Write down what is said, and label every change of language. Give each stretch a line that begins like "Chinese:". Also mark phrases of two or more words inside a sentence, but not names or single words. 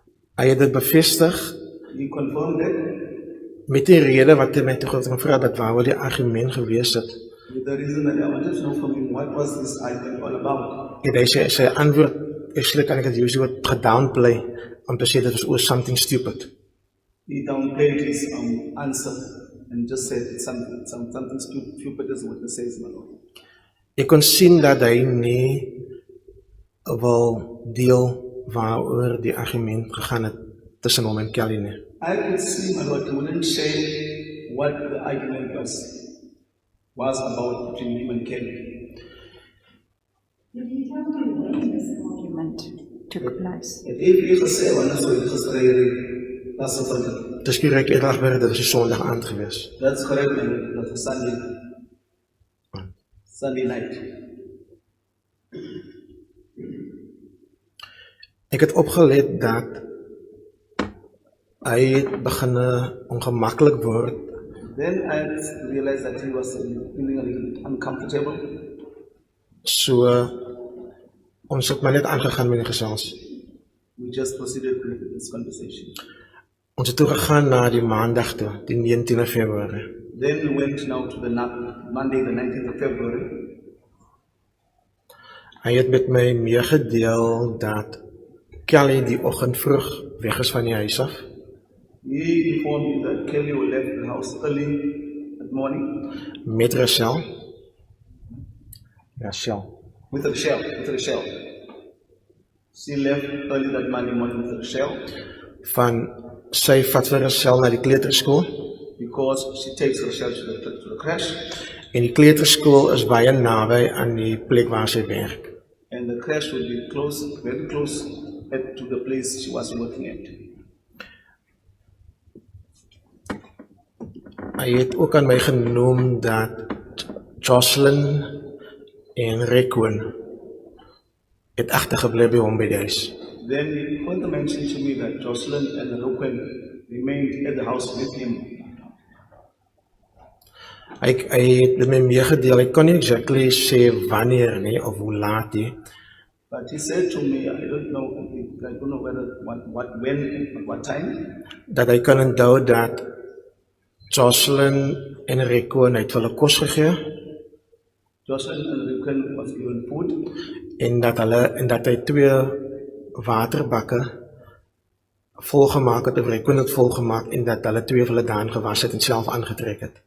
Afrikaans: Hy het dit bevestig
English: He confirmed it
Afrikaans: met die rede wat hy my toe gevra het, dat waaroor die argument gewees het.
English: with the reason that I wanted to know from him what was this item all about.
Afrikaans: En hy sê, sy antwoord, actually kan ek het use wat gedownplay, om te sê dit was
English: something stupid. He downplayed his answer and just said it's something stupid as what he says, my Lord.
Afrikaans: Ek kon sien dat hy nie wil deel waaroor die argument gegaan het tussen hom en Kelly nie.
English: I could see, my Lord, he wouldn't share what the argument was about between him and Kelly. Argument took place.
Afrikaans: En even gesê, want dat is gestreden, dat is verkeerd. Dis korrek, eerder dit was die Sondag aand gewees.
English: That's correct, my Lord, that was Sunday night.
Afrikaans: Ek het opgelet dat hy het begin ongemaklik word.
English: Then I realized that he was feeling a little uncomfortable.
Afrikaans: So ons het maar net aangegaan met die gesels.
English: We just proceeded with this conversation.
Afrikaans: Ons het toe gegaan na die maandag toe, die 19 Februarie.
English: Then we went now to the Monday, the 19th of February.
Afrikaans: Hy het met my meegedeel dat Kelly die oggend vroeg weg is van die huis af.
English: He informed me that Kelly will left the house early that morning
Afrikaans: Met Rachel. Rachel.
English: with Rachel. She left early that Monday morning with Rachel
Afrikaans: Van sy vat vir Rachel na die kleuterskool.
English: because she takes Rachel to the crash,
Afrikaans: En die kleuterskool is baie naby aan die plek waar sy werk.
English: and the crash would be close, very close to the place she was working at.
Afrikaans: Hy het ook aan my genoem dat Joshlin en Rekwoon het agtergebly by hom by die huis.
English: Then he further mentioned to me that Joshlin and Rokwen remained at the house with him.
Afrikaans: Hy het met my meegedeel, ek kon nie exactly sê wanneer nie, of hoe laat nie,
English: But he said to me, I don't know whether when, at what time.
Afrikaans: dat hy kan onthou dat Joshlin en Rekwoon het vir hulle kos gegee,
English: Joshlin and Rokwen was given food,
Afrikaans: en dat hy 2 waterbakke volgemaak het, of Rekwoon het volgemaak, en dat hulle 2 vir hulle daan gewas het en self aangetrek het.